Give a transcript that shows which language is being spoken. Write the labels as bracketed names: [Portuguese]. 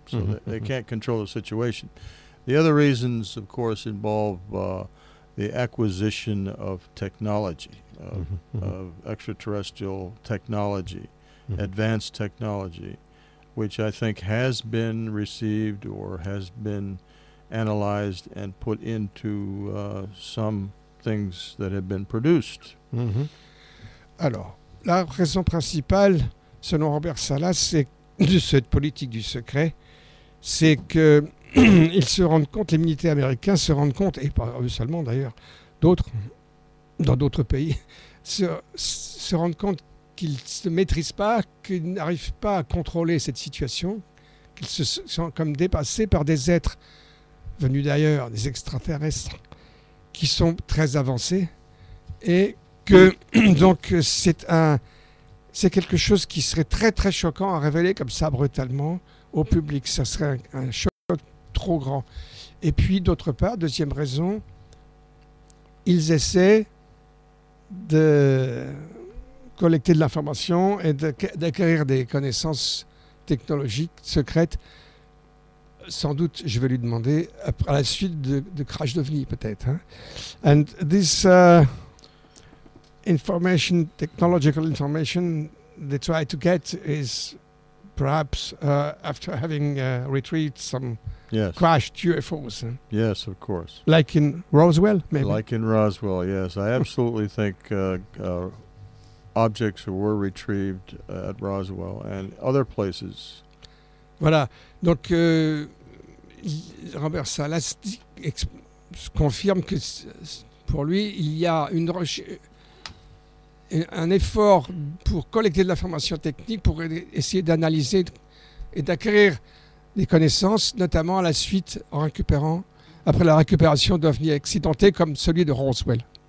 [English] So they can't control the situation. The other reasons, of course, involve the acquisition of technology, of extraterrestrial technology, advanced technology, which I think has been received or has been analyzed and put into some things that have been produced. [French] Alors, la raison principale, selon Robert Salas, de cette politique du secret, c'est que ils se rendent compte, les militaires américains se rendent compte, et pas eux seulement d'ailleurs, d'autres, dans d'autres pays, se rendent compte qu'ils ne se maîtrisent pas, qu'ils n'arrivent pas à contrôler cette situation, qu'ils se sont comme dépassés par des êtres venus d'ailleurs, des extraterrestres, qui sont très avancés, et que donc c'est quelque chose qui serait très très choquant à révéler comme ça brutalement au public. Ça serait un choc trop grand. Et puis d'autre part, deuxième raison, ils essaient de collecter de l'information et d'acquérir des connaissances technologiques secrètes. Sans doute, je vais lui demander à la suite de crash d'OVNI peut-être. Hein. [English] And this information, technological information they try to get is perhaps after having retrieved some crashed UFOs. Huh? Yes, of course. Like in Roswell, maybe? Like in Roswell, yes. I absolutely think objects were retrieved at Roswell and other places. [French] Voilà. Donc, Robert Salas confirme que pour lui, il y a un effort pour collecter de l'information technique, pour essayer d'analyser et d'acquérir des connaissances, notamment à la suite, après la récupération d'OVNI accidentés comme celui de Roswell.